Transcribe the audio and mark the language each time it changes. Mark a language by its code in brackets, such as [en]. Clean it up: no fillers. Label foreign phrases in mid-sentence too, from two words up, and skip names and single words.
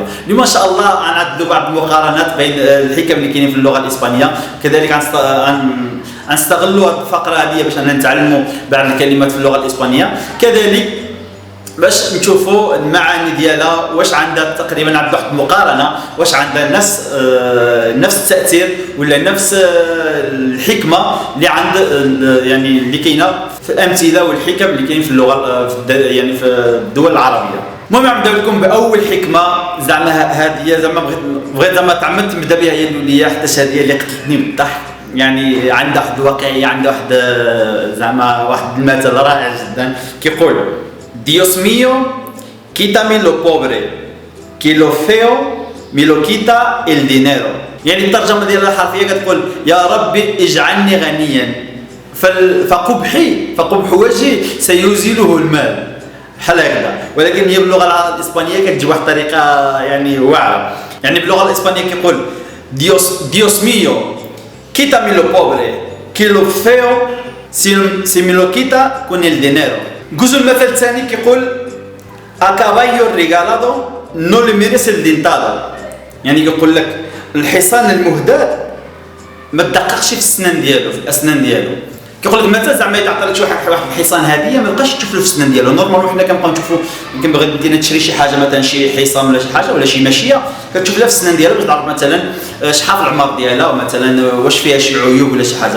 [ar] اليوم ان شاء الله غنعدلوا بعض المقارنات بين الحكم اللي كاينين في اللغه الاسبانيه، كذلك غنستغلوا هذه الفقره هذه باش نتعلموا بعض الكلمات في اللغه الاسبانيه، كذلك باش نشوفوا المعاني ديالها واش عندها تقريبا عند واحد المقارنه، واش عندها نفس التاثير ولا نفس الحكمه اللي عند يعني اللي كاينه في الامثله والحكم اللي كاين في اللغه يعني في الدول العربيه. المهم نبدا لكم باول حكمه، زعما هذه زعما بغيت زعما تعمدت نبدا بها هي الاوليه، حتى هذه اللي قتلتني بالضحك. يعني عندها واحد الواقعيه، عندها واحد زعما واحد المثل رائع جدا كيقول [es] Dios mío, quítame lo pobre, que lo feo me lo quita el dinero. [ar] يعني الترجمه ديالها الحرفيه كتقول يا ربي اجعلني غنيا فقبح وجهي سيزيله المال، بحال هكذا. ولكن هي باللغه الاسبانيه كتجي بواحد الطريقه يعني واعره. يعني باللغه الاسبانيه كيقول [es] Dios mío, quítame lo pobre, que lo feo si me lo quita con el dinero. [ar] جزء المثل الثاني كيقول [es] a caballo regalado no le merece el dentado. [ar] يعني كيقول لك الحصان المهدى ما تدققش في السنان ديالو، في الاسنان ديالو. كيقول لك مثلا زعما اذا عطى لك شي واحد الحصان هديه ما تبقاش تشوف له في السنان ديالو. نورمال حنا كنبقاو نشوفوا، يمكن بغيت انت تشري شي حاجه مثلا شي حصان ولا شي حاجه ولا شي ماشيه، كتشوف لها في السنان ديالها باش تعرف مثلا شحال العمر ديالها، ومثلا واش فيها شي عيوب ولا شي حاجه.